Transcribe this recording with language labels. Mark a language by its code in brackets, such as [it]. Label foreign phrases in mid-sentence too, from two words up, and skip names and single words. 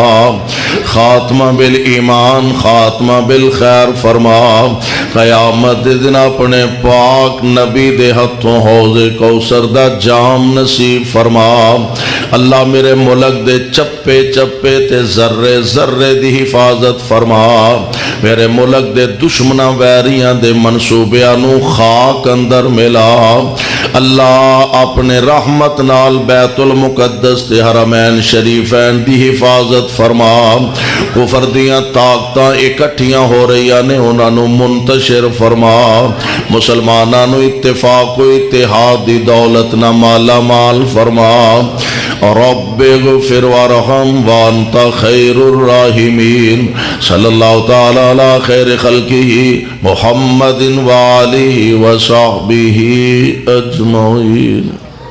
[pa] خاتمہ بالایمان خاتمہ بالخیر فرما. قیامت دن اپنے پاک نبی دے ہتھوں حوض کوثر دا جام نصیب فرما. اللہ میرے ملک دے چپے چپے تے ذرے ذرے دی حفاظت فرما. میرے ملک دے دشمنہ ویریاں دے منصوبیاں نو خاک اندر ملا. اللہ اپنے رحمت نال بیت المقدس تے حرمین شریفین دی حفاظت فرما. کفر دیاں طاقتاں اکٹھیاں ہو رہی نے انہاں نو منتشر فرما. مسلماناں نو اتفاق و اتحاد دی دولت نہ مالا مال فرما. [ar] رب اغفر وارحم وانت خیر الراحمین. صلی اللہ تعالی علی خیر خلقہ محمد وآلہ وصحبہ اجمعین.